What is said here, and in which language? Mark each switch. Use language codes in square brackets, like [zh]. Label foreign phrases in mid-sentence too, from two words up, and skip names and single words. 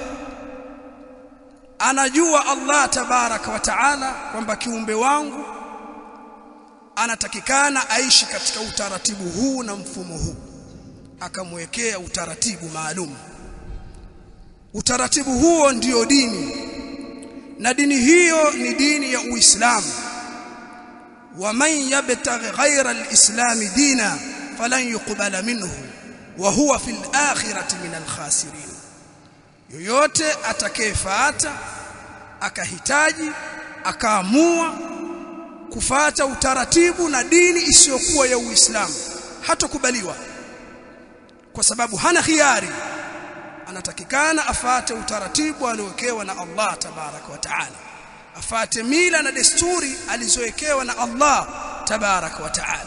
[sw] Anajua [ar] الله تبارك وتعالى [sw] kwamba kiumbe wangu anatakikana aishi katika utaratibu huu na mfumo huu, akamwekea utaratibu maalum. Utaratibu huo ndio dini, na dini hiyo ni dini ya Uislamu. [ar] ومن يبتغ غير الإسلام دينا فلن يقبل منه وهو في الآخرة من الخاسرين. [sw] Yoyote atakayefuata akahitaji akaamua kufuata utaratibu na dini isiyokuwa ya Uislamu hatokubaliwa, kwa sababu hana khiari. Anatakikana afate utaratibu aliowekewa na [ar] الله تبارك وتعالى, [sw] afate mila na desturi alizowekewa na [ar] الله تبارك وتعالى.